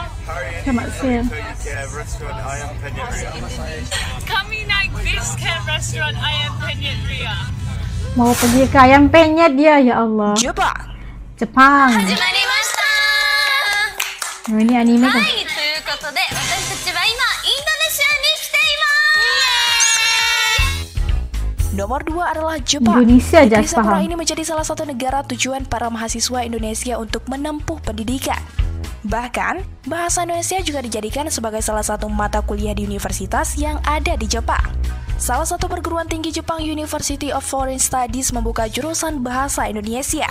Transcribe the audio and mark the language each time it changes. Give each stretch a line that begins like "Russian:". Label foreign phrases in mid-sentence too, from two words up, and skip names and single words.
Indonesian: Selamat siang. Kami naik bis ke restoran ayam penyet Ria. Mau pergi ke ayam penyet dia,
Arabic: يا الله.
Indonesian: Jepang. Oh, ini anime kan?
Japanese: ということで、私たちは今インドネシアに来ています。
Indonesian: Nomor 2 adalah Jepang. Indonesia aja Negeri Sakura paham. ini menjadi salah satu negara tujuan para mahasiswa Indonesia untuk menempuh pendidikan. Bahkan, bahasa Indonesia juga dijadikan sebagai salah satu mata kuliah di universitas yang ada di Jepang. Salah satu perguruan tinggi Jepang, University of Foreign Studies, membuka jurusan bahasa Indonesia.